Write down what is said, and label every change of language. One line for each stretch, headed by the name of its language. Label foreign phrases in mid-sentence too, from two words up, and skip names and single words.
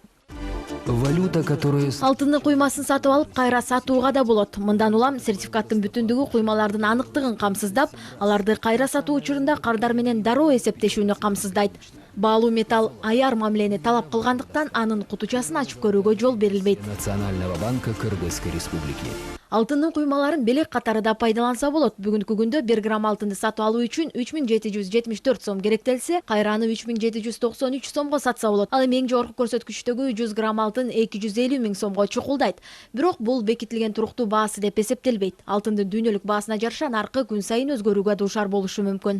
Russian: Валюта, которая...
Kyrgyz: Алтындын куймасын сатып алып, кайра сатууга да болот. Мындан улам сертификаттын бүтүндүгү куймалардын аныктыгын камсыздап, аларды кайра сатуу учурунда кардар менен дароо эсептешүүнү камсыздайт. Баалуу металл аяр мамилени талап кылгандыктан анын кутучасын ачып көрүүгө жол берилбейт.
Russian: Национального банка Кыргызской республики.
Kyrgyz: Алтындын куймаларын белек катары да пайдаланса болот. Бүгүнкү күндө 1 грамм алтынды сатып алуу үчүн 3774 сом керектелсе, кайраны 3793 сомго сатса болот. Ал эми эң жогорку көрсөткүчтөгү 100 грамм алтын 250 000 сомго чукулдайт. Бирок бул бекитилген туруктуу баасы деп эсептелбейт. Алтындын дүйнөлүк баасына жараша наркы күн сайын өзгөрүүгө дуушар болушу мүмкүн.